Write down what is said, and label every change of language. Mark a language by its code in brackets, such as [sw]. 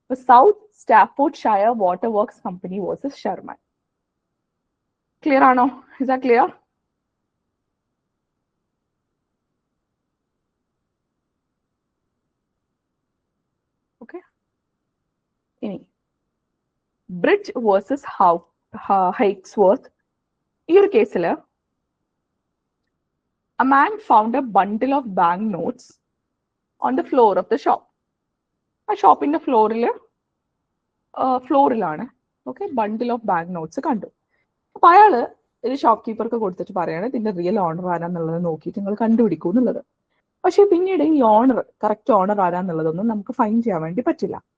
[ml] South സ്റ്റാഫോർഡ്ഷയർ water works company versus Sherman. Clear ആണോ? [en] Is that clear? [ml] Okay, ഇനി bridge versus ഹൈക്സ്വർത്ത്. ഈ ഒരു കേസിൽ [en] a man found a bundle of bank notes on the floor of the shop. [ml] ആ ഷോപ്പിന്റെ ഫ്ലോറിലാണ് okay bundle of bank notes കണ്ടു. അപ്പൊ അയാള് ഒരു ഷോപ്പ് കീപ്പർക്ക് കൊടുത്തിട്ട് പറയാണ് ഇതിന്റെ റിയൽ ഓണർ ആരാന്നുള്ളത് നോക്കിയിട്ട് നിങ്ങൾ കണ്ടുപിടിക്കൂ എന്നുള്ളത്. പക്ഷെ പിന്നീട് ഈ കറക്റ്റ് ഓണർ ആരാന്നുള്ളതൊന്നും നമുക്ക് ഫൈൻഡ് ചെയ്യാൻ വേണ്ടി പറ്റില്ല.